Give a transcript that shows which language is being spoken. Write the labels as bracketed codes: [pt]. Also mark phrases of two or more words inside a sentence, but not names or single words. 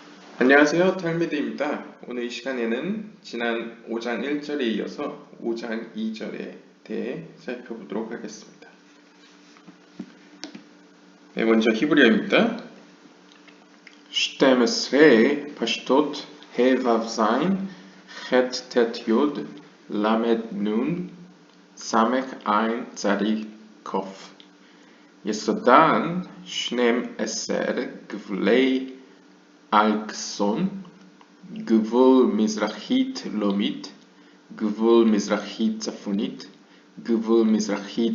[ko] 안녕하세요. 탈미드입니다. 오늘 이 시간에는 지난 5장 1절에 이어서 5장 2절에 대해 살펴보도록 하겠습니다. 네, 먼저 히브리어입니다. [he] 12 פשטות ה' ו' ז' ח' ט' י' למד נ' ס' ע' צדיק ק' יסודן 12 גבולי אלכסון גבול מזרחית לומית, גבול מזרחית צפונית, גבול מזרחית